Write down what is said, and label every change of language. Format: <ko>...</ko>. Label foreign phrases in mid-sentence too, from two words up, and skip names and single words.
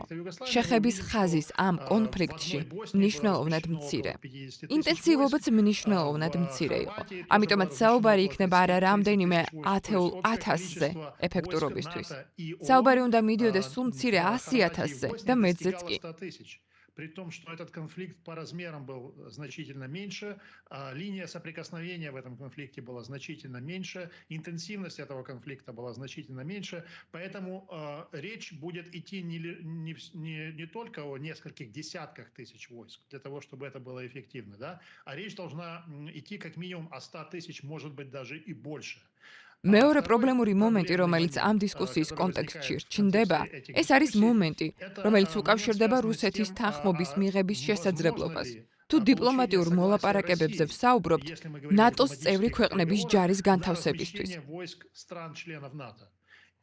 <ka>შეხების ხაზის ამ კონფლიქტში მნიშვნელოვნად მცირე. ინტენსივობაც მნიშვნელოვნად მცირე იყო. ამიტომაც საუბარი იქნება არა რამდენიმე ათეულ 1000-ზე ეფექტურობისთვის. საუბარი უნდა მიდიოდეს სულ მცირე 100,000-ზე და მეტზეც კი.</ka> <ru>При том, что этот конфликт по размерам был значительно меньше, линия соприкосновения в этом конфликте была значительно меньше, интенсивность этого конфликта была значительно меньше, поэтому речь будет идти не только о нескольких десятках тысяч войск для того, чтобы это было эффективно, да, а речь должна идти как минимум о 100 тысяч, может быть даже и больше.</ru> <ka>მეორე პრობლემური მომენტი, რომელიც ამ დისკუსიის კონტექსტში რჩნდება, ეს არის მომენტი, რომელიც უკავშირდება რუსეთის თანხმობის მიღების შესაძლებლობას. თუ დიპლომატიურ მოლაპარაკებებზე ვსაუბრობთ, ნატოს წევრი ქვეყნების ჯარის განთავსებისთვის.</ka>